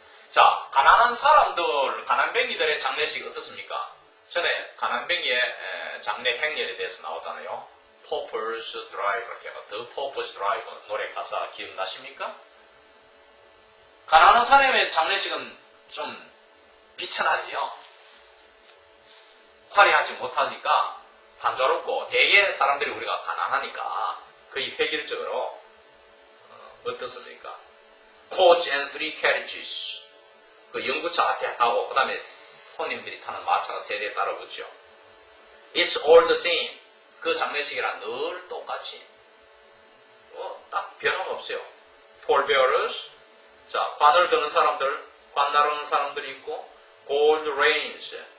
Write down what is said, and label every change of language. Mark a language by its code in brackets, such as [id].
[ko] 자, 가난한 사람들, 가난뱅이들의 장례식 어떻습니까? 전에 가난뱅이의 장례 행렬에 대해서 나오잖아요. Paupers Drive, The Paupers Drive 노래 가사 기억나십니까? 가난한 사람의 장례식은 좀 비천하지요. 화려하지 못하니까 단조롭고 대개 사람들이 우리가 가난하니까 거의 획일적으로 어떻습니까? [en] Coach and three carriages. [ko] 그 연구차 앞에 가고 그 다음에 손님들이 타는 마차가 세대에 따라 붙죠. [en] It's all the same. [ko] 그 장례식이란 늘 똑같이 딱 변화가 없어요. [en] Pallbearers. [ko] 자, 관을 드는 사람들, 관 나르는 사람들이 있고 [en] Gold reins.